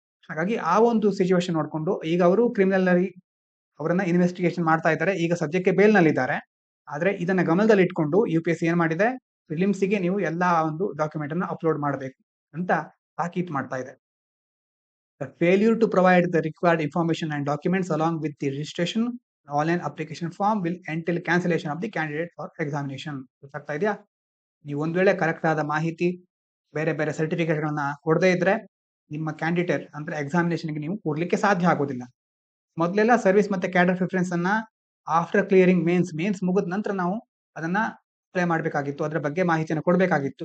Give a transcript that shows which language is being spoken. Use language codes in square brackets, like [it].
[kn] ಹಾಗಾಗಿ ಆ ಒಂದು ಸಿಚುವೇಶನ್ ನೋಡ್ಕೊಂಡು ಈಗ ಅವರು ಕ್ರಿಮಿನಲ್ ಅವರನ್ನ ಇನ್ವೆಸ್ಟಿಗೇಷನ್ ಮಾಡ್ತಾ ಇದ್ದಾರೆ. ಈಗ ಸದ್ಯಕ್ಕೆ ಬೇಲ್ ನಲ್ಲಿ ಇದ್ದಾರೆ. ಆದ್ರೆ ಇದನ್ನ ಗಮನದಲ್ಲಿ ಇಟ್ಕೊಂಡು UPSC ಏನ್ ಮಾಡಿದೆ, ಪ್ರಿಲಿಮ್ಸ್ಗೆ ನೀವು ಎಲ್ಲಾ ಒಂದು ಡಾಕ್ಯುಮೆಂಟ್ ಅನ್ನ ಅಪ್ಲೋಡ್ ಮಾಡಬೇಕು ಅಂತ ತಾಕೀತು ಮಾಡ್ತಾ ಇದೆ. [en] The failure to provide the required information and documents along with the registration online application form will entail cancellation of the candidate for examination. [kn] ಗೊತ್ತಾಗ್ತಾ ಇದೆಯಾ? ನೀವು ಒಂದ್ ವೇಳೆ ಕರೆಕ್ಟ್ ಆದ ಮಾಹಿತಿ, ಬೇರೆ ಬೇರೆ ಸರ್ಟಿಫಿಕೇಟ್ ಗಳನ್ನ ಕೊಡದೇ ಇದ್ರೆ ನಿಮ್ಮ ಕ್ಯಾಂಡಿಡೇಟ್ ಅಂದ್ರೆ ಎಕ್ಸಾಮಿನೇಷನ್ಗೆ ನೀವು ಕೊಡ್ಲಿಕ್ಕೆ ಸಾಧ್ಯ ಆಗೋದಿಲ್ಲ. ಮೊದಲೆಲ್ಲ ಸರ್ವಿಸ್ ಮತ್ತೆ ಕ್ಯಾಡರ್ ಪ್ರಿಫರೆನ್ಸ್ ಅನ್ನ ಆಫ್ಟರ್ ಕ್ಲಿಯರಿಂಗ್ ಮೇನ್ಸ್ ಮುಗಿದ ನಂತರ ನಾವು ಅದನ್ನ ಅಪ್ಲೈ ಮಾಡಬೇಕಾಗಿತ್ತು, ಅದರ ಬಗ್ಗೆ ಮಾಹಿತಿಯನ್ನು ಕೊಡಬೇಕಾಗಿತ್ತು.